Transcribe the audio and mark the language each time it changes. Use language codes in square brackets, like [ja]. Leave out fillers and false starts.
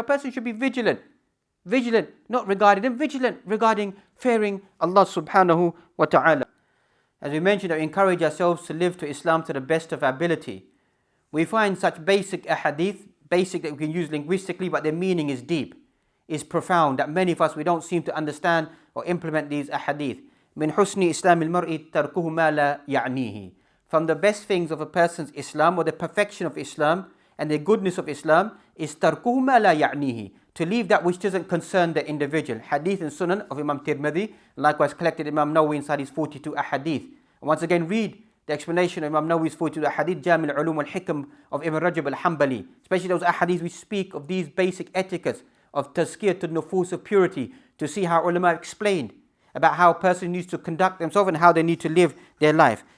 [en] A person should be vigilant, not regarding them, vigilant regarding fearing Allah subhanahu wa ta'ala. As we mentioned, that we encourage ourselves to live to Islam to the best of our ability. We find such basic ahadith, basic that we can use linguistically, but their meaning is deep, is profound, that many of us, we don't seem to understand or implement these ahadith. [ar] من حسن إسلام المرء تركه ما لا يعنيه. [en] From the best things of a person's Islam, or the perfection of Islam and the goodness of Islam, is [ar] تركه ما لا يعنيه, [en] to leave that which doesn't concern the individual. Hadith and Sunan of Imam Tirmidhi, likewise collected Imam Nawawi inside his 42 ahadith. And once again, read the explanation of Imam Nawawi's 42 ahadith, Jami' al-Ulum wal-Hikam of Ibn Rajab al-Hanbali, especially those ahadith which speak of these basic etiquettes of tazkiyat al-nufus, of purity, to see how ulama explained about how a person needs to conduct themselves and how they need to live their life.